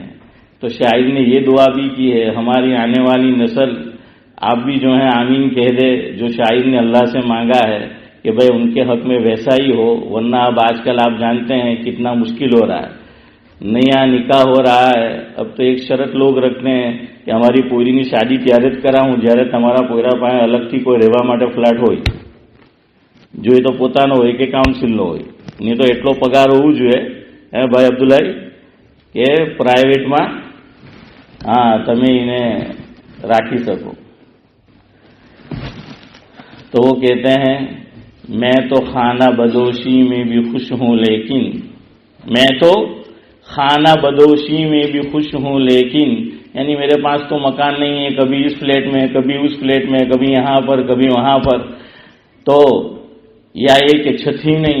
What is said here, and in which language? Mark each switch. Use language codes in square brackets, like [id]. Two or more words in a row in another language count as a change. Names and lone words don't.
[ur] تو شاعر نے یہ دعا بھی کی ہے ہماری آنے والی نسل، آپ بھی جو ہیں آمین کہہ دے، جو شاعر نے اللہ سے مانگا ہے کہ بھئی ان کے حق میں ویسا ہی ہو. ورنہ اب آج کل آپ جانتے ہیں کتنا مشکل ہو رہا ہے، نیا نکاح ہو رہا ہے. اب تو ایک شرط لوگ رکھتے ہیں کہ ہماری پوری [gu] ની શાદી ત્યારે જ કરાવું જ્યારે તમારા પોયરા પાસે અલગથી કોઈ રહેવા માટે ફ્લેટ હોય. જો એ તો પોતાનો હોય કે કાઉન્સિલનો હોય, નહીં તો એટલો પગાર હોવું જોઈએ ભાઈ અબ્દુલ્લાહી કે પ્રાઇવેટમાં તમે એને રાખી શકો. [ur] تو وہ کہتے ہیں میں تو خانہ بدوشی میں بھی خوش ہوں، لیکن میں تو خانہ بدوشی میں بھی خوش ہوں، لیکن یعنی میرے پاس تو مکان نہیں ہے، کبھی اس فلیٹ میں کبھی اس فلیٹ میں، کبھی یہاں پر کبھی وہاں پر، تو یا یہ کہ چھت ہی نہیں.